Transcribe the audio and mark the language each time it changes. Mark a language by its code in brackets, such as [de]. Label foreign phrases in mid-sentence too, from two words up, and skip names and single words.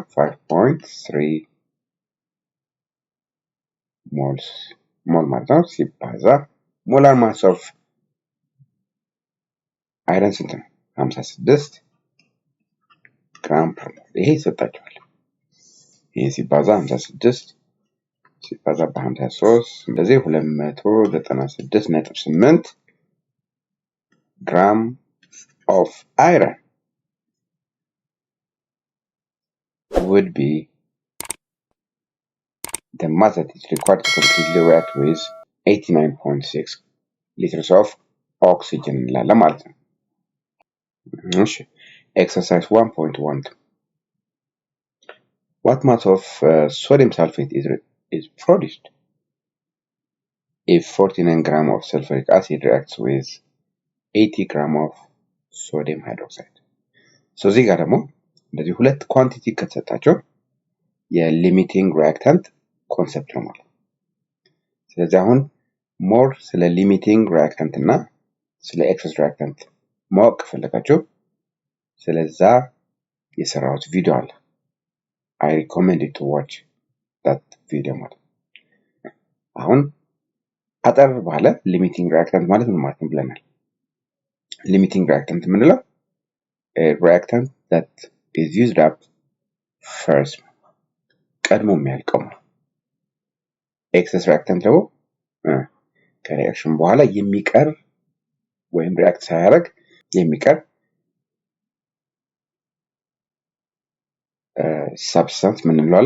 [am] 5.3 ሞልስ ሞል ማለት ነው ሲባዛ [en] molar mass of iron [am] ስንት ነው? 56 [en] gram per mole። [am] ይሄ ይሰጣቸዋል። ይሄ ሲባዛ 56 ሲባዛ በ53 እንደዚህ 296.8 [en] gram of iron would be the mass that is required to completely react with 89.6 liters of oxygen [am] እንላለን ማለት ነው። እሺ [en] exercise 1.1 what mass of sodium sulfate is produced if 49 gram of sulfuric acid reacts with 80 gram of sodium hydroxide? [am] so እዚህ ጋር ደግሞ እንደዚህ ሁለት ኳንቲቲ ከተሰጣቸው [en] limiting reactant concept [am] ነው ማለት። ስለዚህ አሁን ሞር ስለ ሊሚቲንግ ሪአክታንት እና ስለ [en] excess reactant [am] ማወቅ ከፈለጋችሁ ስለዛ የሰራሁት ቪዲዮ አለ። [en] I recommend you to watch that video [am] ማለት። አሁን አጠር ባለ [en] ሊሚቲንግ [am] ሪአክታንት ማለት ምን ማለት ነው ብለናል። [en] limiting reactant [am] የምንለው [en] a reactant that is used up first [am] ቀድሞ የሚያልቀው ነው። [en] excess reactant [am] ደግሞ ከሪአክሽን በኋላ የሚቀር ወይም ሪአክት ሳያደርግ የሚቀር ሰብስታንስ ምን እንለዋለን?